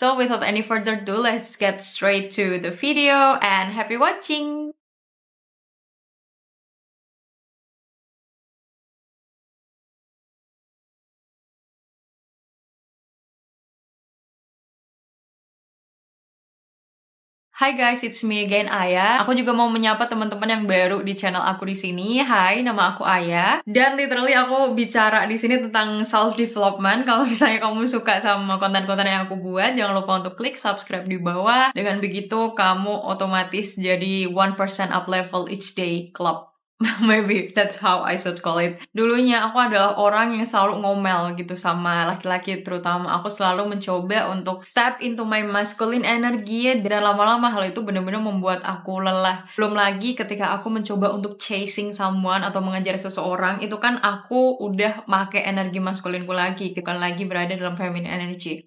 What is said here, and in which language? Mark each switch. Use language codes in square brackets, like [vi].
[en] So without any further ado, let's get straight to the video and happy watching! Hai guys, it's me again, Aya. [id] Aku juga mau menyapa teman-teman yang baru di channel aku di sini. Hai, nama aku Aya. Dan literally aku bicara di sini tentang self development. Kalau misalnya kamu suka sama konten-konten yang aku buat, jangan lupa untuk klik subscribe di bawah. Dengan begitu kamu otomatis jadi 1% [en] up level each day club. Maybe that's how I should call it. [id] Dulunya aku adalah orang yang selalu ngomel gitu sama laki-laki, terutama aku selalu mencoba untuk [en] step into my masculine energy [id] dan lama-lama hal itu benar-benar membuat aku lelah. Belum lagi ketika aku mencoba untuk [en] chasing someone [id] atau mengejar seseorang, itu kan aku udah make energi maskulinku lagi, bukan lagi berada dalam feminine energy.